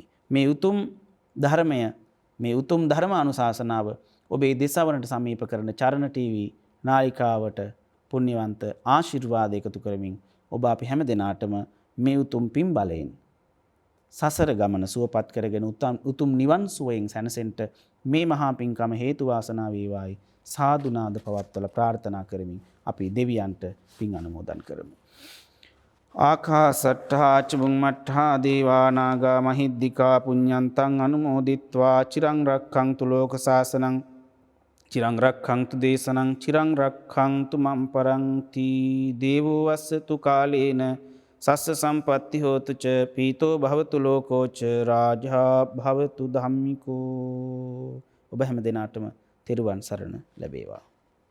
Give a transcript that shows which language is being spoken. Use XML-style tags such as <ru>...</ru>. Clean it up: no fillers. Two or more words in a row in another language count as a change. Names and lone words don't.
<si>මේ උතුම් ධර්මය මේ උතුම් ධර්ම අනුශාසනාව ඔබේ දෙසවනට සමීප කරන චරණ ටීවී නාලිකාවට පුණ්‍යවන්ත ආශිර්වාද එකතු කරමින් ඔබ අපි හැම දිනාටම මේ උතුම් පින් බලයෙන් සසර ගමන සුවපත් කරගෙන උතුම් නිවන් සුවයෙන් සැනසෙන්න මේ මහා පින්කම හේතු වාසනා වේවායි සාදුනාද පවත්වලා ප්‍රාර්ථනා කරමින් අපි දෙවියන්ට පින් අනුමෝදන් කරමු.</si> <pi>ආකාසට්ඨා චුම්මට්ඨා දේවා නාග මහිද්దికා පුඤ්ඤන්තං අනුමෝදිත්වා චිරං රක්ඛන්තු ලෝක සාසනං චිරං රක්ඛන්තු දේශනං චිරං රක්ඛන්තු මම් පරන්ති දේවෝ වස්සතු කාලේන සස්ස සම්පත්ති හෝතු ච පීතෝ භවතු ලෝකෝ ච රාජා භවතු ධම්මිකෝ.</pi> <si>ඔබ හැම දිනාටම තෙරුවන් සරණ ලැබේවා.</si>